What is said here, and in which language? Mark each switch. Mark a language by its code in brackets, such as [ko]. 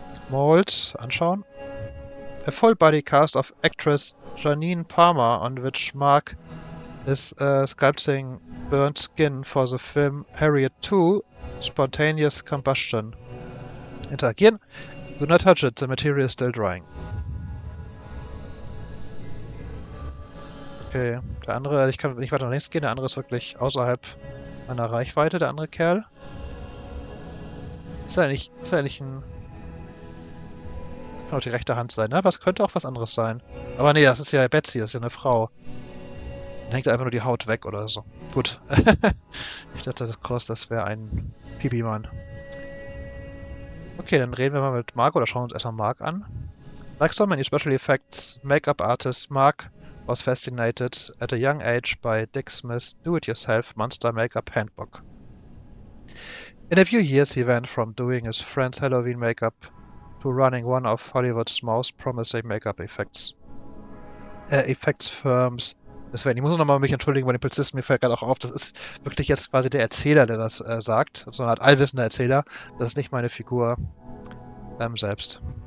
[en] Mold, [de] anschauen. [en] A full-body cast of actress Janine Palmer, on which Mark is sculpting burnt skin for the film Harriet 2, Spontaneous Combustion. [de] Interagieren. [en] Do not touch it, the material is still drying. [de] Okay, der andere, ich kann nicht weiter nach links gehen, der andere ist wirklich außerhalb meiner Reichweite, der andere Kerl. Ist er nicht ein... Das kann auch die rechte Hand sein, ne? Aber es könnte auch was anderes sein. Aber nee, das ist ja Betsy, das ist ja eine Frau. Dann hängt einfach nur die Haut weg oder so. Gut. Ich dachte kurz, das wäre ein Pipi-Mann. Okay, dann reden wir mal mit Mark oder schauen uns erstmal Mark an. [en] Like so many special effects, makeup artist Mark was fascinated at a young age by Dick Smith's do-it-yourself monster makeup handbook. In a few years he went from doing his friend's Halloween makeup to running one of Hollywood's most promising makeup effects firms. [de] Deswegen, ich muss nochmal mich entschuldigen bei den Polizisten, mir fällt gerade auch auf, das ist wirklich jetzt quasi der Erzähler, der das sagt. So eine Art allwissender Erzähler. Das ist nicht meine Figur selbst.